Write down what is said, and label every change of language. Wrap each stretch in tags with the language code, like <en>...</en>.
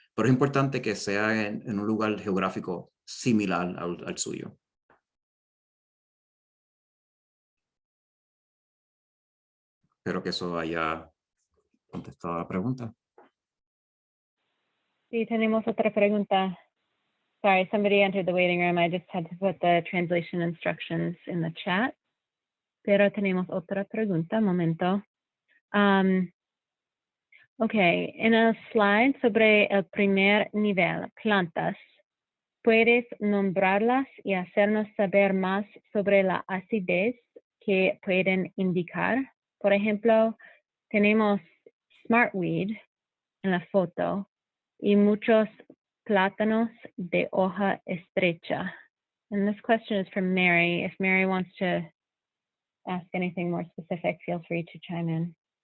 <es>Pero es importante que sea en un lugar geográfico similar al suyo. Espero que eso haya contestado la pregunta. Sí, tenemos otra pregunta.</es> <en>Sorry, somebody entered the waiting room. I just had to put the translation instructions in the chat.</en> <es>Pero tenemos otra pregunta, momento. Ok, en el slide sobre el primer nivel, plantas, ¿puedes nombrarlas y hacernos saber más sobre la acidez que pueden indicar? Por ejemplo, tenemos smartweed en la foto y muchos plátanos de hoja estrecha.</es> <en>And this question is from Mary. If Mary wants to ask anything more specific, feel free to chime in.</en>